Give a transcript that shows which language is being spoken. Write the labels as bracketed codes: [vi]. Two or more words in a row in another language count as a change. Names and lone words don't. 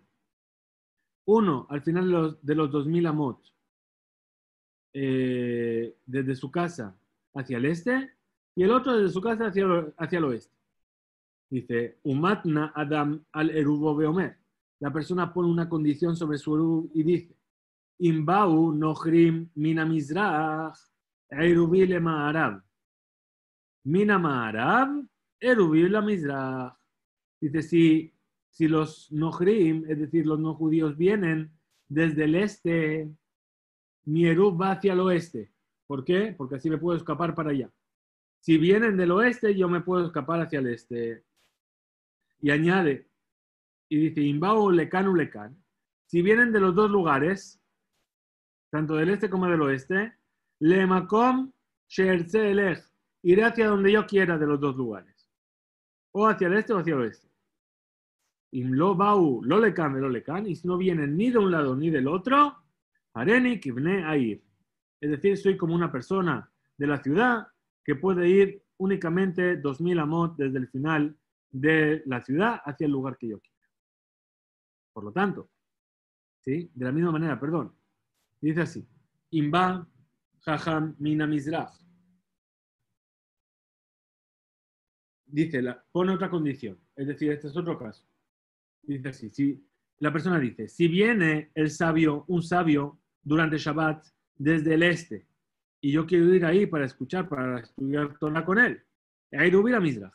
[es] Uno al final de los 2000 amot, desde su casa hacia el este, y el otro desde su casa hacia el oeste. [he] Dice, מתנה אדם על עירובו ואומר. [es] La persona pone una condición sobre su eruv y dice, [he] אם באו נכרים מן המזרח עירובי למערב. מן המערב עירובי למזרח. [es] Dice, si los nochrim, es decir, los no judíos, vienen desde el este, mi eruv va hacia el oeste. ¿Por qué? Porque así me puedo escapar para allá. Si vienen del oeste, yo me puedo escapar hacia el este. Y añade, y dice, [he] אם באו לכאן ולכאן. [es] Si vienen de los dos lugares, tanto del este como del oeste, [he] למקום שארצה אלך. [es] Iré hacia donde yo quiera de los dos lugares. O hacia el este o hacia el oeste. [he] אם לא באו לא לכאן, [es] y si no vienen ni de un lado ni del otro, [he] הריני כבני עירי. [es] Es decir, soy como una persona de la ciudad que puede ir únicamente 2000 amot desde el final de la ciudad hacia el lugar que yo quiera. Por lo tanto, ¿sí? De la misma manera, perdón, dice así, [he] אם בא חכם מן המזרח. [es] Dice, pone otra condición, es decir, este es otro caso. Dice así, si la persona dice, si viene el sabio, un sabio, durante Shabbat desde el este, y yo quiero ir ahí para escuchar, para estudiar Torah con él, [he] עירובי מזרח.